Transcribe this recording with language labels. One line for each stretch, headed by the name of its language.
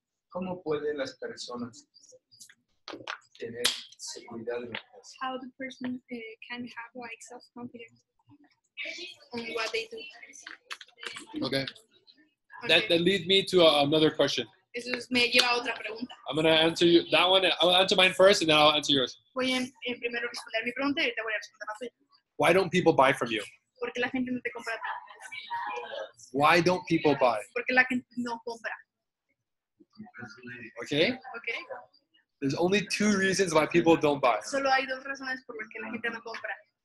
Spanish: ¿Cómo pueden las personas tener seguridad en la casa?
English: How the person can have like self-confidence on what they do. Okay. Okay. That leads me to another question.
Spanish: Eso me lleva a otra pregunta.
English: I'm going to answer you that one. I'll answer mine first and then I'll answer yours.
Spanish: Voy a primero responder mi pregunta y ahorita voy a responder la tuya.
English: Why don't people buy from you?
Spanish: ¿Por qué la gente no te compra a ti?
English: Why don't people buy?
Spanish: ¿Por qué la gente no compra?
English: Okay?
Spanish: ¿Ok?
English: There's only two reasons why people don't buy.
Spanish: Solo hay dos razones por las que la gente no compra.